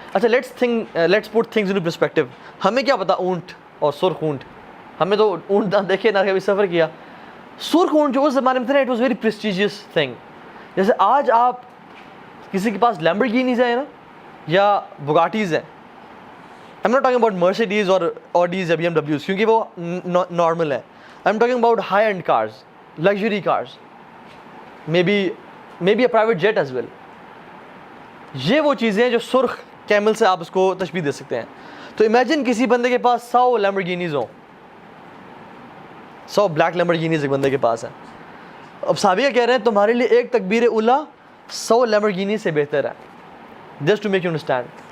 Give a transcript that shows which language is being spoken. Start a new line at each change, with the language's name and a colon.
Urdu: اچھا
English: Let's put things in perspective.
Urdu: ہمیں کیا پتا اونٹ اور سرخ اونٹ, ہمیں تو اونٹ نہ دیکھے نہ کبھی سفر کیا. سرخ اونٹ جو اس زمانے میں تھے نا,
English: It was very prestigious thing.
Urdu: جیسے آج آپ کسی کے پاس لیمبورگینیز ہیں نا یا بگاٹیز ہیں,
English: I'm not talking about Mercedes or Audis
Urdu: یا BMWs کیونکہ وہ نارمل ہے.
English: I'm talking about high end cars, luxury cars, maybe a private jet as well.
Urdu: یہ وہ چیزیں ہیں جو سرخ کیمل سے آپ اس کو تشبیہ دے سکتے ہیں. تو امیجن کسی بندے کے پاس 100 لیمبورگینیز ہوں, 100 بلیک لیمبورگینیز ایک بندے کے پاس ہیں. اب صحابیہ کہہ رہے ہیں تمہارے لیے ایک تکبیر اولیٰ 100 لیمبورگینی سے بہتر ہے.
English: Just to make you understand.